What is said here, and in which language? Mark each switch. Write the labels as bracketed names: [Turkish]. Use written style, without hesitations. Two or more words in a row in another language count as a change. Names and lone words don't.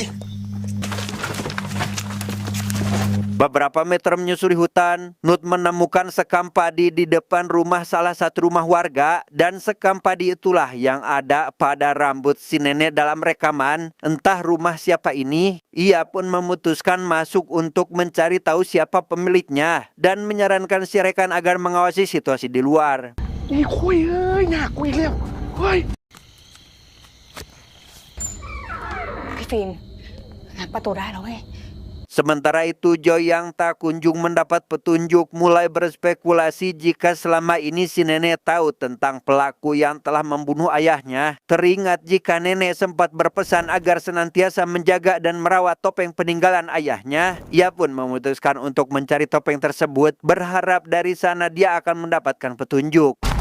[Indonesian] Beberapa meter menyusuri hutan, Nut menemukan sekam padi di depan rumah salah satu rumah warga dan sekam padi itulah yang ada pada rambut si nenek dalam rekaman. Entah rumah siapa ini, ia pun memutuskan masuk untuk mencari tahu siapa pemiliknya dan menyarankan si rekan agar mengawasi situasi di luar. [Thai] นี่คุยเอ้ยหนักคุยเร็วเฮ้ย พี่ฟิล์มงัดประตูได้แล้วเว้ย [Indonesian] Sementara itu, Joy yang tak kunjung mendapat petunjuk mulai berspekulasi jika selama ini si nenek tahu tentang pelaku yang telah membunuh ayahnya. Teringat jika nenek sempat berpesan agar senantiasa menjaga dan merawat topeng peninggalan ayahnya, ia pun memutuskan untuk mencari topeng tersebut, berharap dari sana dia akan mendapatkan petunjuk.